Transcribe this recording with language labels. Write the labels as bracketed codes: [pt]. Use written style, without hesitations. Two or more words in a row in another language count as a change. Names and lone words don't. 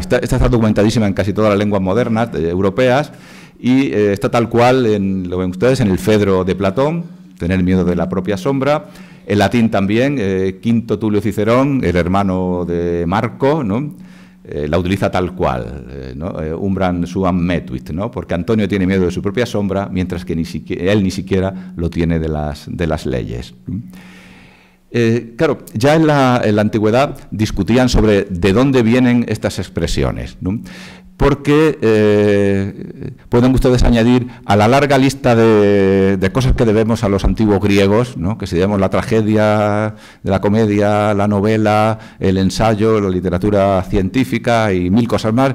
[es] Esta está documentadísima en casi todas las lenguas modernas europeas y está tal cual, lo ven ustedes, en el Fedro de Platón, tener miedo de la propia sombra. En latín también, Quinto Tulio Cicerón, el hermano de Marco, ¿no?, la utiliza tal cual, ¿no? [la] Umbram suam metuit, [es] ¿no?, porque Antonio tiene miedo de su propia sombra, mientras que él ni siquiera lo tiene de las leyes. Claro, ya en la antigüedad discutían sobre de dónde vienen estas expresiones, ¿no?, porque pueden ustedes añadir a la larga lista de cosas que debemos a los antiguos griegos, ¿no?, que se llaman la tragedia, de la comedia, la novela, el ensayo, la literatura científica y 1000 cosas más.